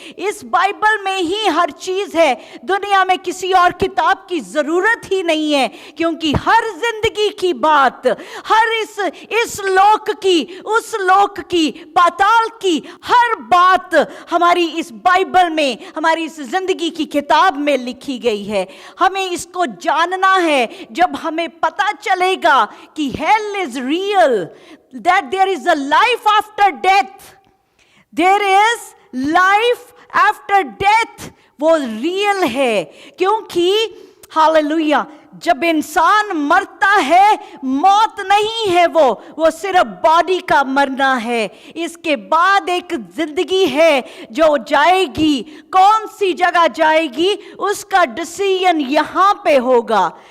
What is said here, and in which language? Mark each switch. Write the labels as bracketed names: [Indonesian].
[Hindi] इस बाइबल में ही हर चीज है। दुनिया में किसी और किताब की जरूरत ही नहीं है, क्योंकि हर जिंदगी की बात, हर इस लोक की, उस लोक की, पाताल की हर बात हमारी इस बाइबल में, हमारी इस जिंदगी की किताब में लिखी गई है। हमें इसको जानना है। जब हमें पता चलेगा कि [English] hell is real, that there is a life after death, there is life after death, [Hindi] वो रियल है। क्योंकि हालेलुया, जब इंसान मरता है, मौत नहीं है, वो सिर्फ बॉडी का मरना है। इसके बाद एक जिंदगी है जो जाएगी। कौन सी जगह जाएगी उसका डिसीजन यहाँ पे होगा।